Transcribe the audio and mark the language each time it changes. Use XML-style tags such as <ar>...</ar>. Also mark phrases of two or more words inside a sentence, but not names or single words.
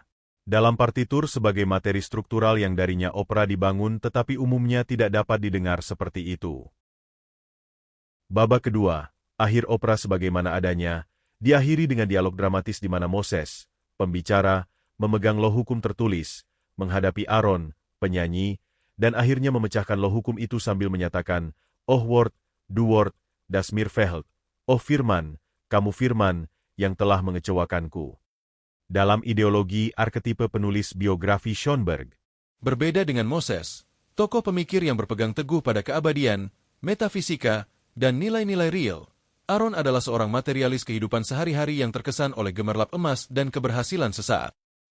<id>Dalam partitur sebagai materi struktural yang darinya opera dibangun tetapi umumnya tidak dapat didengar seperti itu. Babak kedua, akhir opera sebagaimana adanya, diakhiri dengan dialog dramatis di mana Moses, pembicara, memegang loh hukum tertulis, menghadapi Aaron, penyanyi, dan akhirnya memecahkan loh hukum itu sambil menyatakan,</id> <de>"Oh Wort, du Wort, das mir fehlt,</de> <id>oh firman, kamu firman, yang telah mengecewakanku." Dalam ideologi arketipe penulis biografi Schoenberg. Berbeda dengan Moses, tokoh pemikir yang berpegang teguh pada keabadian, metafisika, dan nilai-nilai real, Aaron adalah seorang materialis kehidupan sehari-hari yang terkesan oleh gemerlap emas dan keberhasilan sesaat.</id>